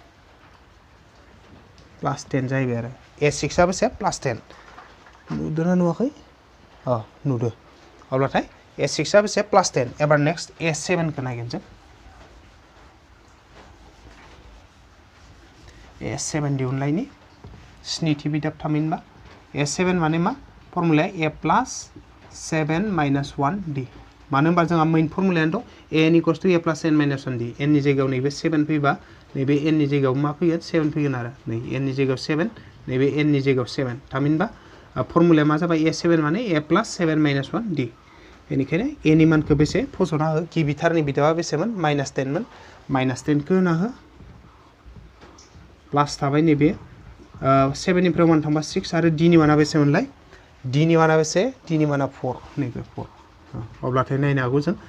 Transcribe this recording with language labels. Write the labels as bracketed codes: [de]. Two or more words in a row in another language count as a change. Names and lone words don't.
[brx] +10 जाहैबाय आरो a6 आ बेसे +10 नुदोंना नुवाखै नुदो अब्लाथाय a6 आ बेसे +10 एबार नेक्स्ट a7 खौ नायगोन जों a7 दिहुनलायनि स्निथि बिदाब थामहिनबा a7 माने मा फर्मुलाया [en] a plus 7 minus 1 d [brx] मानो होनबा जोंहा मेन फर्मुलायानो दं [en] a n equals to a plus n minus 1 d [brx] n नि जायगायाव नैबे 7 फैबा नैबे n नि जायगायाव मा फैगोन 7 फैगोन आरो नै n नि जायगायाव 7 नैबे n नि जायगायाव 7 थामहिनबा फर्मुलाया मा जाबाय a7 माने [en] a plus 7 minus 1 d [brx] बेनिखायनो a नि मानखौ बेसे फसंना हो गिबिथारनि बिदाबा बेसेमोन -10 मोन -10 खौ होना हो प्लास थाबाय नैबे 7 निफ्राय 1 थांबा 6 आरो d नि माना बेसेमोनलाय d नि माना बेसे d नि माना 4 नैबे 4 अब्लाथाय नायनो हागौ जों